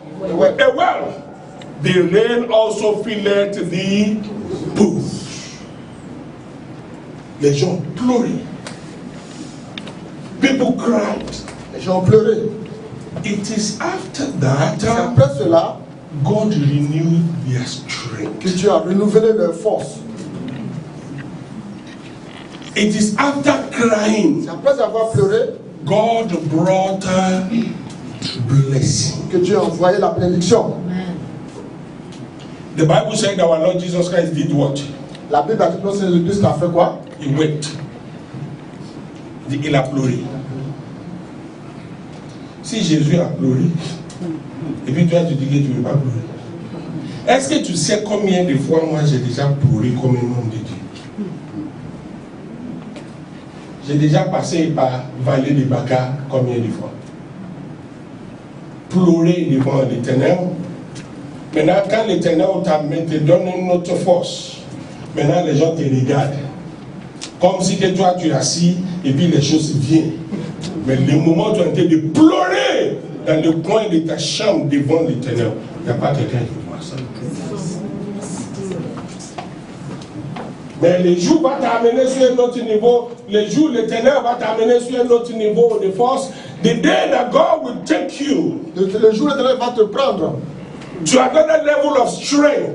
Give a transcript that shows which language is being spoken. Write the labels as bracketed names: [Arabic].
[English] A well. The rain also filled the pools. [French] Les gens pleuraient. [English] People cried. [French] Les gens pleuraient. [English] It is after that [French] après cela, [English] God renewed their strength. [French] Que Dieu a renouvelé leur force. [English] It is after crying. [French] Après avoir pleuré, [English] God brought blessing. [French] Que Dieu a envoyé la bénédiction. [English] The Bible said our Lord Jesus Christ did what? [French] La Bible a dit que le Christ a fait quoi? [English] He wept. [French] Il a pleuré. Si Jésus a pleuré, et puis toi tu dis que tu ne veux pas pleurer. Est-ce que tu sais combien de fois moi j'ai déjà pleuré comme un homme de Dieu? J'ai déjà passé par vallée de Baca combien de fois? Pleurer devant l'Éternel. Maintenant, quand l'Éternel te donne une autre force, maintenant les gens te regardent. Comme si que toi tu es assis et puis les choses viennent. Mais le moment où tu es en train de pleurer dans le coin de ta chambre devant l'Éternel, il n'y a pas quelqu'un qui voit ça. Mais le jour va t'amener sur un autre niveau, le jour l'Éternel va t'amener sur un autre niveau de force. [English] The day that God will take you, [French] le jour l'Éternel va te prendre, [English] to another level of strength,